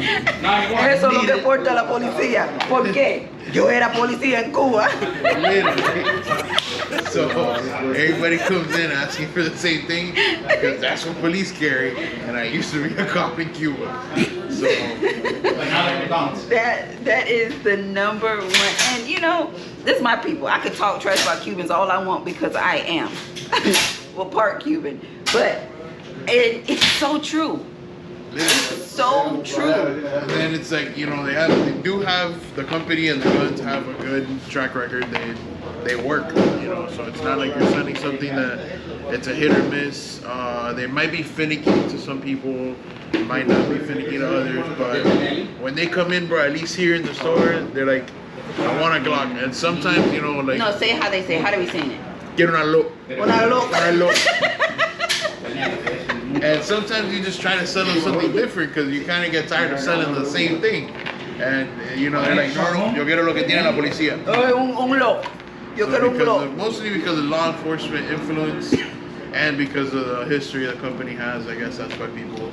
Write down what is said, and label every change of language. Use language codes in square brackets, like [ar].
[es] Eso no te importa la policía. ¿Por qué? Yo era policía en Cuba. [en] Literally. So everybody comes in asking for the same thing because that's what police carry. And I used to be a cop in Cuba. So that is the number one. And you know, this is my people. I could talk trash about Cubans all I want because I am. Well, part Cuban. But it's so true. It's so true. And then it's like, you know, they do have the company and the guns have a good track record. They work, you know, so it's not like you're sending something that it's a hit or miss. They might be finicky to some people, might not be finicky to others, but when they come in, bro, at least here in the store, they're like, I want a Glock. And sometimes, you know, like, No, say how they say it. How do we say it? get una look. [es] Una loca. Una look. [en] And sometimes you just try to sell them something different because you kind of get tired of selling the same thing. And, you know, they're like, [es] no, yo quiero lo que tiene la policía. Un loco. Yo quiero un loco. [en] Mostly because of law enforcement influence and because of the history the company has. I guess that's why people...